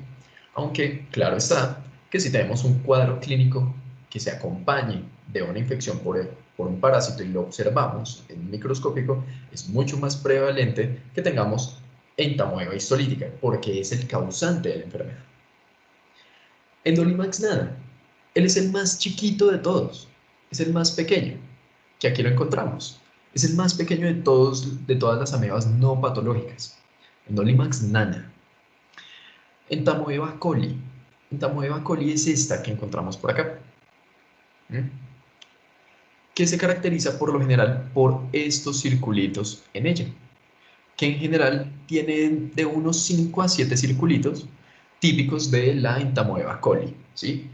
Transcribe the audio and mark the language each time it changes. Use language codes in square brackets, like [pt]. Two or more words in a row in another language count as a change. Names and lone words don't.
[es] Aunque, claro está, que si tenemos un cuadro clínico que se acompañe de una infección por un parásito y lo observamos en microscópico, es mucho más prevalente que tengamos entamoeba histolítica, porque es el causante de la enfermedad. Endolimax nada, él es el más chiquito de todos, es el más pequeño, que aquí lo encontramos. Es el más pequeño de todas las amebas no patológicas. Endolimax nana. Entamoeba coli. Entamoeba coli es esta que encontramos por acá, que se caracteriza por lo general por estos circulitos en ella, que en general tienen de unos 5 a 7 circulitos típicos de la entamoeba coli, ¿sí?